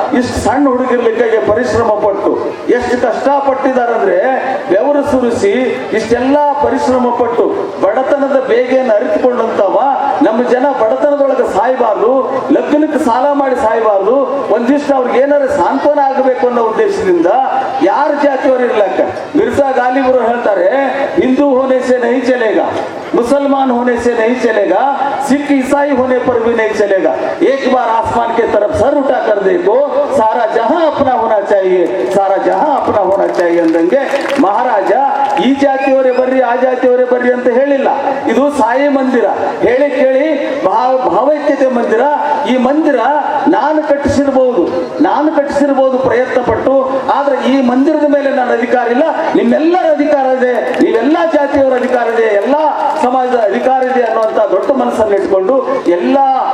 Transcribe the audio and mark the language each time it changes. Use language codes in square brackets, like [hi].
[kn] ಇಷ್ಟು ಸಣ್ಣ ಹುಡುಗಿರ್ಲಿಕ್ಕೆ ಪರಿಶ್ರಮ ಪಟ್ಟು ಎಷ್ಟು ಕಷ್ಟಪಟ್ಟಿದಾರಂದ್ರೆ, ಬೆವರು ಸುರಿಸಿ ಇಷ್ಟೆಲ್ಲ ಪರಿಶ್ರಮ ಪಟ್ಟು ಬಡತನದ ಬೇಗೆಯನ್ನು ಅರಿತುಕೊಂಡಂತವ ನಮ್ಮ ಜನ ಬಡತನದೊಳಗೆ ಸಾಯಬಾರ್ದು, ಲಗ್ನಕ್ಕೆ ಸಾಲ ಮಾಡಿ ಸಾಯಬಾರ್ದು, ಒಂದಿಷ್ಟು ಅವ್ರಿಗೆ ಏನಾದ್ರು ಸಾಂತ್ವನ ಆಗಬೇಕು ಅನ್ನೋ ಉದ್ದೇಶದಿಂದ ಯಾರ ಜಾತಿಯವರು ಇರ್ಲಕ್ಕ. ಮಿರ್ಜಾ ಗಾಲಿಬರು ಹೇಳ್ತಾರೆ, [hi] ಹಿಂದೂ ಹೋನೆ ಸೆ ನಹಿ ಚಲೇಗಾ, ಮುಸಲ್ಮಾನ್ ಹೋನೆ से नहीं चलेगा, सिख ईसाई होने पर भी नहीं चलेगा, एक बार आसमान के तरफ सर उठा कर देखो, सारा जहां अपना होना चाहिए, सारा जहां अपना होना चाहिए [kn] ಅಂದಂಗೆ ಮಹಾರಾಜ ಈ ಜಾತಿಯವರೇ ಬರ್ರಿ ಆ ಜಾತಿಯವರೇ ಬರ್ರಿ ಅಂತ ಹೇಳಿಲ್ಲ. ಇದು ಸಾಯಿ ಮಂದಿರ, ಹೇಳಿ ಕೇಳಿ ಭಾವೈಕ್ಯತೆ ಮಂದಿರ. ಈ ಮಂದಿರ ನಾನು ಕಟ್ಟಿಸಿರಬಹುದು ಪ್ರಯತ್ನ ಪಟ್ಟು, ಆದ್ರೆ ಈ ಮಂದಿರದ ಮೇಲೆ ನನ್ನ ಅಧಿಕಾರ ಇಲ್ಲ, ನಿಮ್ಮೆಲ್ಲರ ಅಧಿಕಾರ ಇದೆ, ನೀವೆಲ್ಲ ಜಾತಿಯವರ ಅಧಿಕಾರ ಇದೆ, ಎಲ್ಲ ಸಮಾಜದ ಅಧಿಕಾರ ಇದೆ ಅನ್ನುವಂತ ದೊಡ್ಡ ಮನಸ್ಸನ್ನು ಇಟ್ಕೊಂಡು ಎಲ್ಲಾ